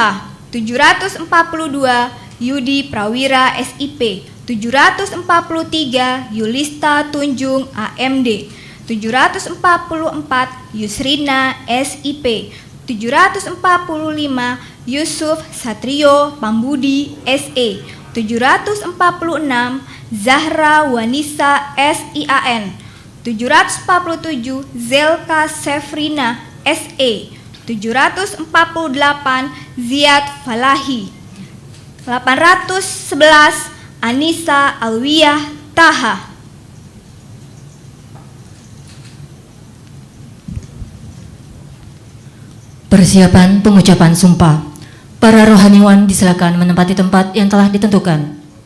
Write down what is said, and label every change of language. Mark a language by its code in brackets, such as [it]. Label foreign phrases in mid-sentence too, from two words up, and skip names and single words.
[id] 742 Yudi Prawira SIP. 743 Yulista Tunjung AMD. 744 Yusrina SIP. 745 Yusuf Satrio Pambudi SE. 746 Zahra Wanisa SIAN. 747 Zelka Sefrina SE. 748 Ziad Falahi. 811 Anissa Alwiyah Taha. Persiapan pengucapan sumpah. Para rohaniwan disilakan menempati tempat yang telah ditentukan.